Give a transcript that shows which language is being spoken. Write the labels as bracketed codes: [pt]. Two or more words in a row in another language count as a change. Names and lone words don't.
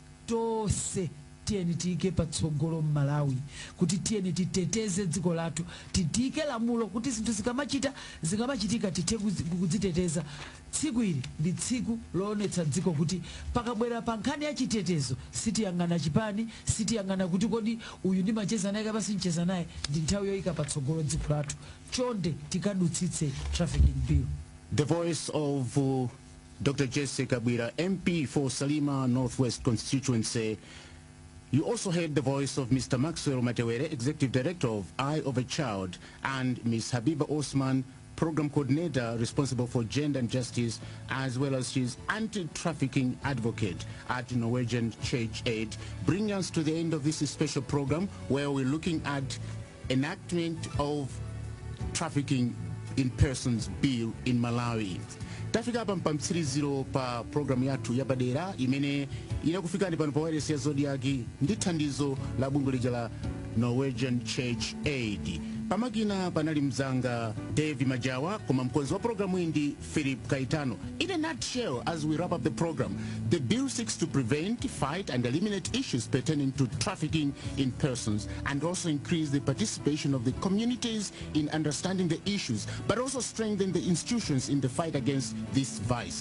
[ny] tonse tiyeni tiike patsogolo m'Malawi kuti tiyeni titeteze dziko lathu titike lamulo kuti zinthu zikamachitika tithe kudziteteza tsiku ili ndi tsiku loonetsa dziko kuti pakabwera pa nkhani ya chitetezo sitiyang'ana chipani sitiyang'ana kuti kodi uyu ndimacheza naye kapasi mcheza naye ndi nthawi yoyika patsogolo dziko lathu chonde tikadutsitse [en] trafficking bill. The voice of Dr. Jesse Kabwira, MP for Salima Northwest constituency. You also heard the voice of Mr. Maxwell Matewere, Executive Director of Eye of a Child, and Ms. Habiba Osman, Program Coordinator responsible for Gender and Justice, as well as she's anti-trafficking advocate at Norwegian Church Aid, bringing us to the end of this special program where we're looking at enactment of Trafficking in Persons Bill in Malawi. [ny] Tafika hapa mpamtsiriziro pa programu yathu yapadera imene inakufikani pano pa wireless ya Zodiak ndi thandizo la bungwe lija la Norwegian Church Aid. Pamakina panali mzanga Dave Majawa, koma mkonzi wa programu ndi Philip Kaitano. [en] In a nutshell, as we wrap up the program, the bill seeks to prevent, fight and eliminate issues pertaining to trafficking in persons and also increase the participation of the communities in understanding the issues, but also strengthen the institutions in the fight against this vice.